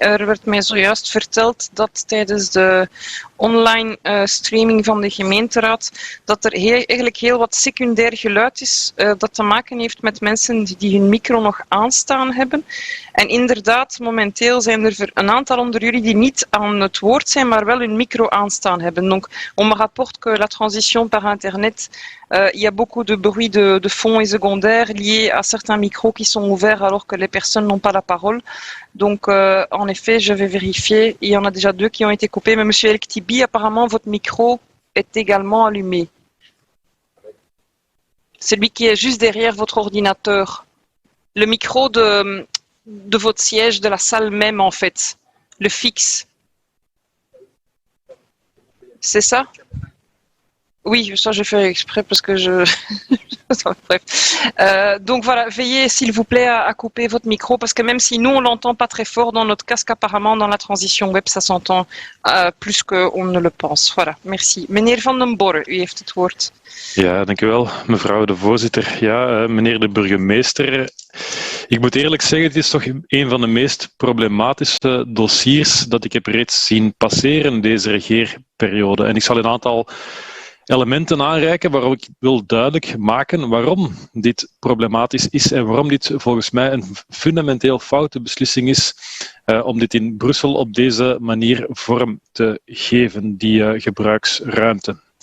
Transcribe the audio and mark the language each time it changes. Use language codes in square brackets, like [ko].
[nl] Er werd mij zojuist verteld dat tijdens de online streaming van de gemeenteraad dat er eigenlijk heel wat secundair geluid is dat te maken heeft met mensen die hun micro nog aanstaan hebben. En inderdaad, momenteel zijn er een aantal onder jullie die niet aan het woord zijn, maar wel hun micro aanstaan hebben. [fr] Donc, on me rapporte que la transition par Internet, il y a beaucoup de bruit de fond et secondaire lié à certains micros qui sont ouverts alors que les personnes n'ont pas la parole. Donc, en effet, je vais vérifier. Il y en a déjà 2 qui ont été coupés. Mais monsieur El Ktibi, apparemment, votre micro est également allumé. Celui qui est juste derrière votre ordinateur. Le micro de votre siège, de la salle même, en fait. Le fixe. C'est ça? Oui, ça j'ai fait exprès parce que Bref. Donc voilà, veillez s'il vous plaît à couper votre micro parce que même si nous on l'entend pas très fort dans notre casque, apparemment dans la transition web ça s'entend plus qu'on ne le pense. Voilà, merci. [nl] Meneer Van den Borre, u heeft het woord. Ja, dank u wel, mevrouw de voorzitter. Ja, meneer de burgemeester, ik moet eerlijk zeggen, het is toch een van de meest problematische dossiers dat ik heb reeds zien passeren deze regeerperiode. En ik zal een aantal elementen aanreiken waarop ik wil duidelijk maken waarom dit problematisch is en waarom dit volgens mij een fundamenteel foute beslissing is om dit in Brussel op deze manier vorm te geven, die gebruiksruimte.